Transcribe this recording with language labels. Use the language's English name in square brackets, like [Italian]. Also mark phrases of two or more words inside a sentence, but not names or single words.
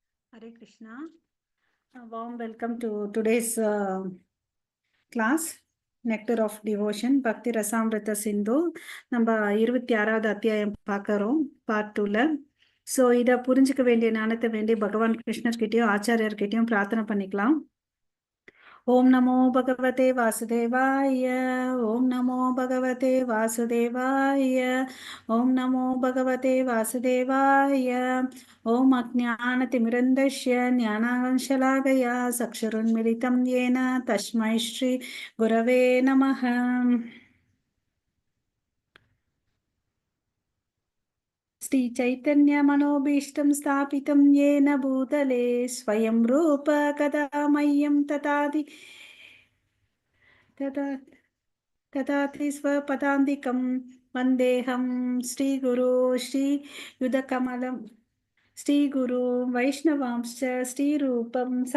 [Sanskrit] हरे कृष्ण. [English] A warm welcome to today's class, Nectar of Devotion, Bhakti Rasamrita Sindhu. [Tamil] நம்ம 26வது அத்தியாயம் பார்க்கறோம் பார்ட் 2ல. ஸோ இதை புரிஞ்சுக்க வேண்டிய ஞானத்தை வேண்டி பகவான் கிருஷ்ணர்கிட்டயும் ஆச்சாரியர்கிட்டயும் பிரார்த்தனை பண்ணிக்கலாம். [Sanskrit] ओं नमो भगवते वासुदेवाय. ओं नमो भगवते वासुदेवाय. ओं नमो भगवते वासुदेवाय. ओम् अज्ञानतिमिरान्धस्य ज्ञानाञ्जनशलाकया चक्षुरुन्मीलितम् येन तस्मै श्री गुरवे नमः. श्री चैतन्य मनोभीष्टं स्थापितं येन भूतले स्वयं रूप कदा मह्यं तथाति स्वपदान्तिकं वन्देऽहं श्रीगुरो श्रीयुतकमलं श्रीगुरु वैष्णवांश्च श्रीरूपं